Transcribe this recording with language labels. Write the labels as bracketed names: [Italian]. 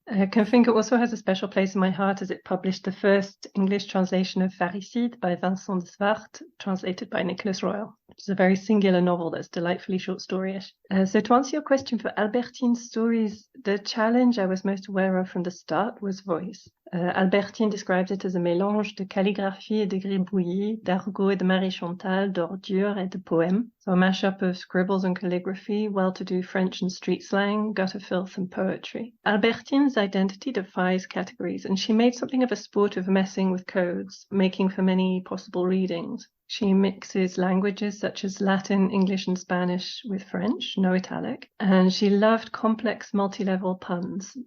[English] Confingo also has a special place in my heart as it published the first English translation of Pharricide by Vincent de Swarte, translated by Nicholas Royle, which is a very singular novel that's delightfully short story-ish. So to answer your question for Albertine's stories, the challenge I was most aware of from the start was voice. Albertine describes it as a [French] mélange de calligraphie et de gribouillis, d'argot et de marie-chantal, d'ordures et de poèmes. [English] So a mashup of scribbles and calligraphy, well-to-do French and street slang, gutter filth and poetry. Albertine's identity defies categories, and she made something of a sport of messing with codes, making for many possible readings. She mixes languages such as Latin, English, and Spanish with French, no italic, and she loved complex multi-level puns.